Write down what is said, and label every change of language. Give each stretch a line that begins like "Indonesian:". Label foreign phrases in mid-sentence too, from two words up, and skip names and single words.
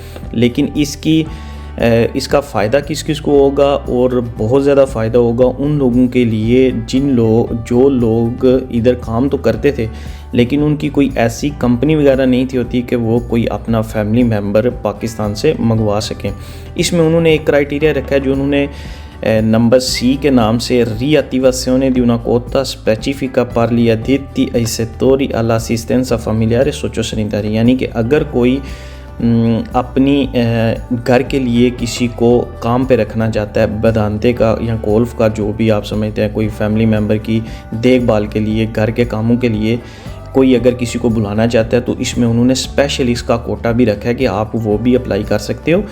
Hindi: लेकिन इसका फ़ायदा किस किस को होगा, और बहुत ज़्यादा फ़ायदा होगा उन लोगों के लिए जो लोग इधर काम तो करते थे लेकिन उनकी कोई ऐसी कंपनी वगैरह नहीं थी होती कि वो कोई अपना
English: family member
Hindi: पाकिस्तान से मंगवा सकें। इसमें उन्होंने एक क्राइटेरिया रखा है जो उन्होंने
English: number C
Hindi: के नाम से
Italian: riattivazione di una quota specifica per gli addetti ai settori all'assistenza familiare sociosanitaria,
Hindi: यानी कि अगर कोई अपनी घर के लिए किसी को काम पे रखना चाहता है, बदानते का या गोल्फ का जो भी आप समझते हैं, कोई
English: family member
Hindi: की देखभाल के लिए, घर के कामों के लिए कोई अगर किसी को बुलाना चाहता है तो इसमें उन्होंने स्पेशल इसका कोटा भी रखा है कि आप वो भी अप्लाई कर सकते हो।